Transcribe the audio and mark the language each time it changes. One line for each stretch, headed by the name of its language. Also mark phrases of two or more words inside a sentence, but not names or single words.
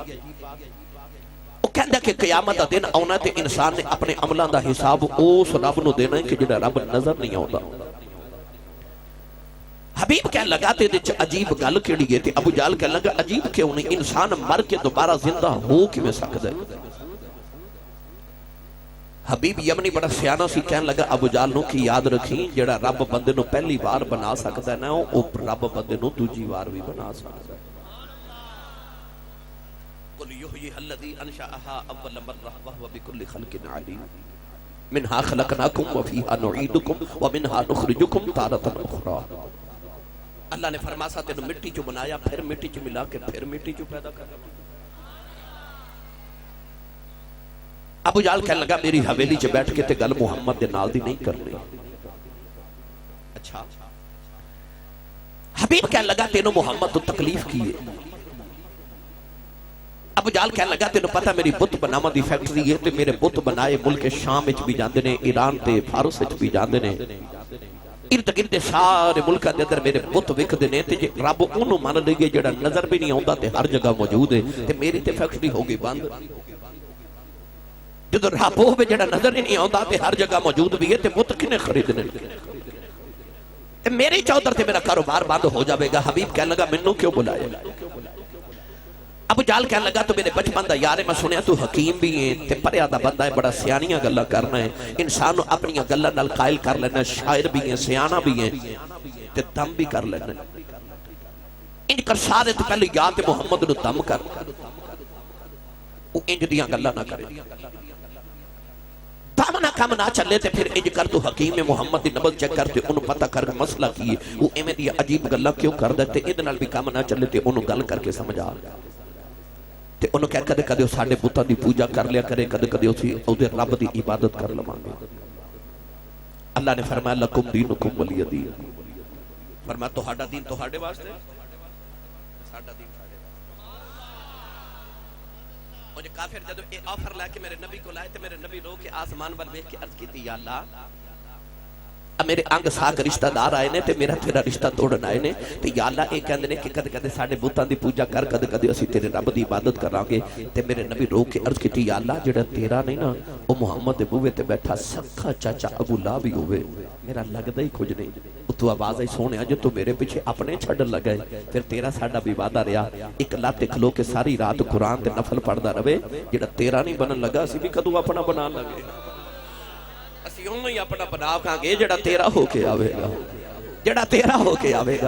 Punjabi: وہ کہندہ کہ قیامت دن آنا تے انسان نے اپنے عملان دا حساب اس رب نو دینا ہے کہ جڑا رب نظر نہیں آتا. حبیب کہنے لگا تے دے عجیب گل کیڑی ہے تے ابو جہل کہنے لگا عجیب کیوں نہیں، انسان مر کے دوبارہ زندہ ہو کیویں سکدا ہے؟ حبیب یمنی بڑا سیانہ سی کہنے لگا ابو جہل نو کہ یاد رکھیں جڑا رب بندے نو پہلی بار بنا سکدا ہے نا او رب بندے نو دوجی بار بھی بنا سکدا ہے۔
Arabic: قل یحییھا الذی انشأھا اول مرہ وہو بکل خلق علیم منہا خلقناکم وفیہا نعیدکم ومنہا نخرجکم تارۃ اخری۔
Punjabi: اللہ نے فرمایا تینوں مٹی چو بنایا، پھر مٹی چو ملا کے پھر مٹی چو پیدا کرنا۔ ابو جہل کہنے لگا میری حویلی چ بیٹھ کے تے گل محمد دے نال دی نہیں کرنی۔ اچھا حبیب کہنے لگا تینوں محمد تو تکلیف کی ہے۔ ابو جہل کہنے لگا تینوں پتہ میری بت بناون دی فیکٹری ہے تے میرے بت بنائے ملک شام وچ بھی جاندے نے، ایران تے فارس وچ بھی جاندے نے، ارد گرد سارے ملکاں دے اندر میرے بت وکدے نے تے جے رب اونوں من لئیے جڑا نظر بھی نہیں آوندا تے ہر جگہ موجود ہے تے میری تے فیکٹری ہو گئی بند۔ جدو رب ہوے جڑا نظر ہی نہیں آوندا تے ہر جگہ موجود بھی ہے تے بت کنے خریدنے؟ میری چودھر تے میرا کاروبار بند ہو جاوے گا۔ حبیب کہنے لگا منوں کیوں بلایا؟ ابو جہل کہنے لگا تو میرے بچپن دا یار ہے، میں سنیا تو حکیم بھی ہے تے پریا دا بندہ ہے، بڑا سیانیاں گلاں کرنا ہے، انسان نو اپنی گلاں نال قائل کر لینا، شاعر بھی ہے، سیانہ بھی ہے تے دم بھی کر لینا۔ انج کر سارے تو پہلے یاد محمد نو دم کر، وہ انج دیاں گلاں نہ کرے، دم نہ کم نہ چلے تے پھر انج کر تو حکیم محمد دی نبض چیک کرتے انہوں پتہ کر مسئلہ کی ہے، وہ ایویں دی عجیب گلاں کیوں کر دیتے، ادھے نال بھی کم نہ چلے تے انہوں گل کر کے سمجھا تے انہوں کہا کدے کدے ساڑھے بتاں دی پوجا کر لیا کرے، کدے کدے اسی رب دی عبادت کر لمانگے۔ اللہ نے فرمایا
Arabic: لکم دینکم ولی دین،
Punjabi: فرمایا تہاڈا دین تہاڈے واسطے، ساڈا دین ساڈے واسطے۔ مجھے کافر جدو اے آفر لے کے میرے نبی کو لائے تے میرے نبی رو کے آسمان ول ویکھ کے عرض کیتی
Arabic: یا اللہ
Punjabi: میرے انگ ساک رشتہ دار آئے نے تے میرا تیرا رشتہ توڑن آئے نے تے
Arabic: یا اللہ
Punjabi: ایک کہندے نے کہ کدے کدے ساڈے بتاں دی پوجا کر، کدے کدے اسی تیرے رب دی عبادت کرانگے تے میرے نبی رو کے عرض کیتی
Arabic: یا اللہ
Punjabi: جڑا تیرا نہیں نا او محمد دے بوئے تے بیٹھا سکھا چاچا ابو لہب بھی ہوئے، میرا لگدا ہی کچھ نہیں، تو آواز آئی سونیا جو تو میرے پیچھے اپنے چھڈن لگا ہے، پھر تیرا ساڈا بھی وعدہ رہیا ایک لات کھلو کے ساری رات قرآن تے نفل پڑھدا رہے، جڑا تیرا نہیں بنن لگا اسی بھی کدوں اپنا بنان لگے، اسی اونوں ہی اپنا بنا کھاںگے جڑا تیرا ہو کے آوے گا، جڑا تیرا ہو کے آوے گا۔